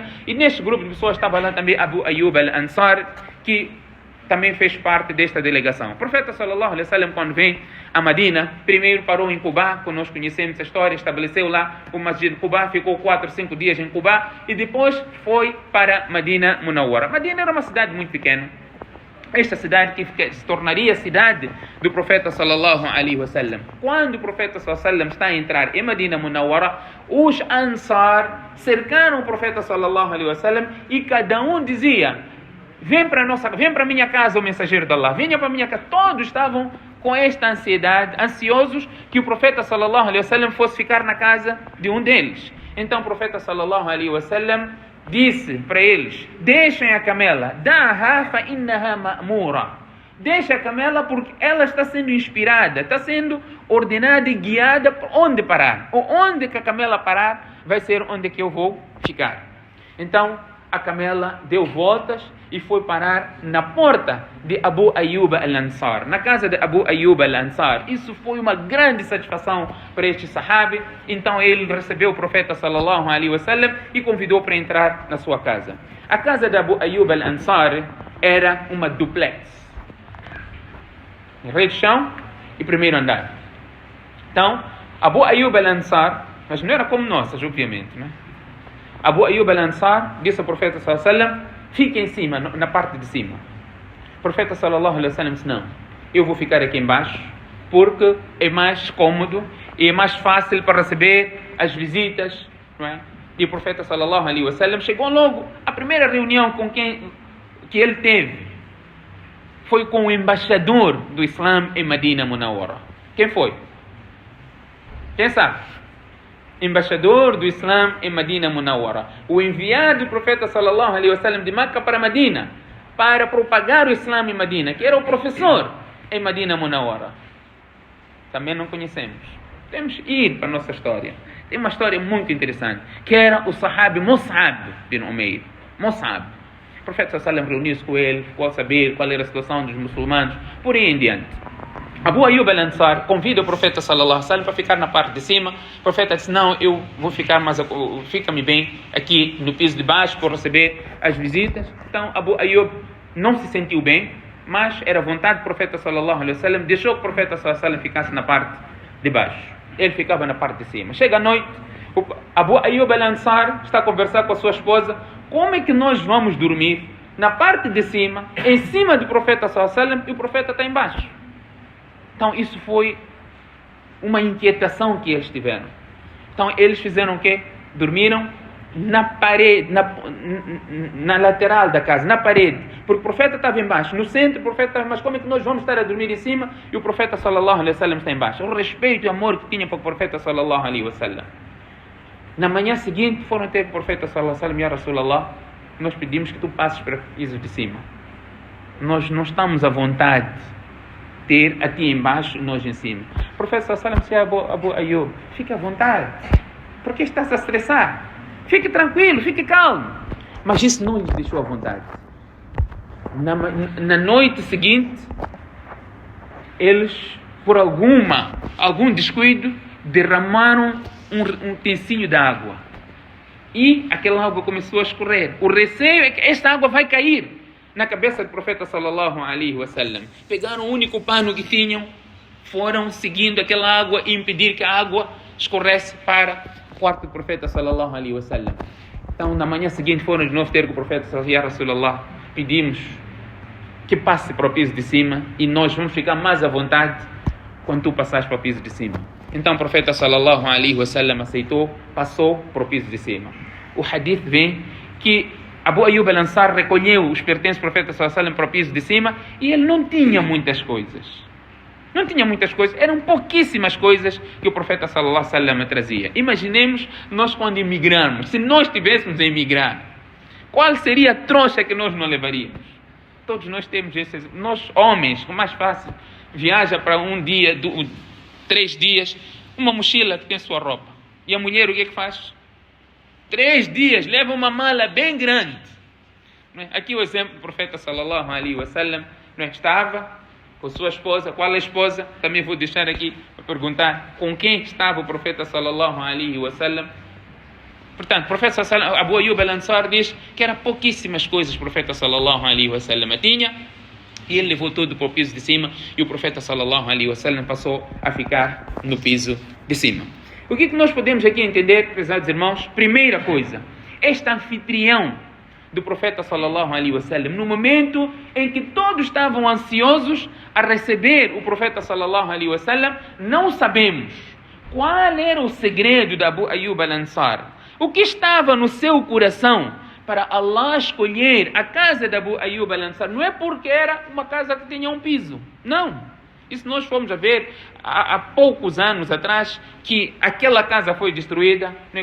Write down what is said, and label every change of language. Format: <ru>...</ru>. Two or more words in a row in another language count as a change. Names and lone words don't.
<pt>E neste grupo de pessoas estava lá também Abu Ayyub al-Ansar, que também fez parte desta delegação. O profeta</pt> <ar>صلى الله عليه وسلم,</ar> <pt>quando vem a Medina, primeiro parou em Quba, que nós conhecemos a história, estabeleceu lá o Masjid Quba, ficou 4 ou 5 dias em Quba, e depois foi para Medina Munawwara. Medina era uma cidade muito pequena. Esta cidade que se tornaria a cidade do profeta</pt> <ar>صلى الله عليه وسلم.</ar> <pt>Quando o profeta</pt> <ar>صلى الله عليه وسلم</ar> <pt>está a entrar em Medina Munawwara, os Ansar cercaram o profeta</pt> <ar>صلى الله عليه وسلم</ar> <pt>e cada um dizia: vem para a minha casa, o mensageiro de Allah, venha para a minha casa. Todos estavam com esta ansiedade, ansiosos que o profeta</pt> <ar>صلى الله عليه وسلم</ar> <pt>fosse ficar na casa de um deles. Então o profeta</pt> <ar>صلى الله عليه وسلم</ar> <pt>disse para eles: deixem a camela,</pt> <ar>دعها فإنها مأمورة.</ar> <pt>Deixa a camela porque ela está sendo inspirada, está sendo ordenada e guiada para onde parar. Ou onde que a camela parar, vai ser onde que eu vou ficar. Então a camela deu voltas e foi parar na porta de Abu Ayyub al-Ansar, na casa de Abu Ayyub al-Ansar. Isso foi uma grande satisfação para este sahabi. Então ele recebeu o profeta</pt> <ar>صلى الله عليه وسلم</ar> <pt>e convidou para entrar na sua casa. A casa de Abu Ayyub al-Ansar era uma duplex, rei de chão e primeiro andar. Então Abu Ayyub al-Ansar, mas não era como nossas, obviamente, né? Abu Ayyub al-Ansar disse ao profeta</pt> <ar>صلى الله عليه وسلم:</ar> <pt>fique em cima, na parte de cima. O profeta</pt> <ar>صلى الله عليه وسلم</ar> <pt>disse: não, eu vou ficar aqui embaixo porque é mais cômodo e é mais fácil para receber as visitas, não é? E o profeta</pt> <ar>صلى الله عليه وسلم</ar> <pt>chegou logo. A primeira reunião com que ele teve foi com o embaixador do Islã em Medina Munawwara. Quem foi? Quem sabe? Embaixador do Islã em Medina Munawwara, o enviado do profeta</pt> <ar>صلى الله عليه وسلم</ar> <pt>de Meca para Medina para propagar o Islã em Medina, que era o professor em Medina Munawwara. Também não conhecemos. Temos que ir para a nossa história. Tem uma história muito interessante, que era o sahabi Mus'ab bin Umair. Mus'ab. O profeta</pt> <ar>صلى الله عليه وسلم</ar> <pt>reuniu-se com ele, ficou a saber qual era a situação dos muçulmanos, por aí em diante. Abu Ayyub al-Ansar convida o profeta</pt> <ar>صلى الله عليه وسلم</ar> <pt>para ficar na parte de cima. O profeta disse: não, eu vou ficar, mas fica-me bem aqui no piso de baixo para receber as visitas. Então Abu Ayyub não se sentiu bem, mas era vontade do profeta</pt> <ar>صلى الله عليه وسلم,</ar> <pt>deixou que o profeta</pt> <ar>صلى الله عليه وسلم</ar> <pt>ficasse na parte de baixo. Ele ficava na parte de cima. Chega a noite, Abu Ayyub al-Ansar está a conversar com a sua esposa: como é que nós vamos dormir na parte de cima, em cima do profeta</pt> <ar>صلى الله عليه وسلم,</ar> <pt>e o profeta está embaixo? Então isso foi uma inquietação que eles tiveram. Então eles fizeram o quê? Dormiram na parede, na lateral da casa, na parede, porque o profeta estava embaixo, no centro o profeta estava embaixo. Como é que nós vamos estar a dormir em cima e o profeta</pt> <ar>صلى الله عليه وسلم</ar> <pt>está embaixo? O respeito e o amor que tinha para o profeta</pt> <ar>صلى الله عليه وسلم.</ar> <pt>Na manhã seguinte foram ter o profeta</pt> <ar>صلى الله عليه وسلم: يا رسول الله,</ar> <pt>nós pedimos que tu passes para o piso de cima. Nós não estamos à vontade ter a ti embaixo e nós em cima. O profeta</pt> <ar>صلى الله عليه وسلم</ar> <pt>disse a Abu Ayyub, fique à vontade, porque estás a estressar? Fique tranquilo, fique calmo. Mas isso não lhes deixou à vontade. Na noite seguinte, eles, por algum descuido, derramaram um utensílio de água. E aquela água começou a escorrer. O receio é que esta água vai cair na cabeça do profeta</pt> <ar>صلى الله عليه وسلم.</ar> <pt>Pegaram o único pano que tinham, foram seguindo aquela água e impedir que a água escorresse para o quarto do profeta</pt> <ar>صلى الله عليه وسلم.</ar> <pt>Então, na manhã seguinte, foram de novo ter com o profeta</pt> <ar>صلى الله عليه وسلم. يا رسول الله,</ar> <pt>pedimos que passe para o piso de cima e nós vamos ficar mais à vontade quando tu passares para o piso de cima. Então o profeta</pt> <ar>صلى الله عليه وسلم</ar> <pt>aceitou, passou para o piso de cima. O hadith vem que Abu Ayyub al-Ansar recolheu os pertences do profeta</pt> <ar>صلى الله عليه وسلم</ar> <pt>para o piso de cima e ele não tinha muitas coisas. Eram pouquíssimas coisas que o profeta</pt> <ar>صلى الله عليه وسلم</ar> <pt>trazia. Imaginemos nós quando emigrarmos, se nós estivéssemos a emigrar, qual seria a trouxa que nós não levaríamos? Todos nós temos esses, nós homens, o mais fácil, viaja para um dia, 3 dias, uma mochila que tem sua roupa. E a mulher o que é que faz? 3 dias, leva uma mala bem grande. Aqui o exemplo do profeta</pt> <ar>صلى الله عليه وسلم,</ar> <pt>estava com sua esposa. Qual é a esposa? Também vou deixar aqui para perguntar com quem estava o profeta</pt> <ar>صلى الله عليه وسلم.</ar> <pt>Portanto, o profeta</pt> <ar>صلى الله عليه وسلم,</ar> <pt>Abu Ayyub al-Ansar diz que eram pouquíssimas coisas que o profeta</pt> <ar>صلى الله عليه وسلم</ar> <pt>tinha. E ele levou tudo para o piso de cima e o profeta</pt> <ar>صلى الله عليه وسلم</ar> <pt>passou a ficar no piso de cima. O que nós podemos aqui entender, prezados irmãos? Primeira coisa, este anfitrião do profeta</pt> <ar>صلى الله عليه وسلم,</ar> <pt>no momento em que todos estavam ansiosos a receber o profeta</pt> <ar>صلى الله عليه وسلم,</ar> <pt>não sabemos qual era o segredo de Abu Ayyub al-Ansar. O que estava no seu coração para Allah escolher a casa de Abu Ayyub al-Ansar? Não é porque era uma casa que tinha um piso. Não. Isso nós fomos a ver há poucos anos atrás, que aquela casa foi destruída, não é?</pt>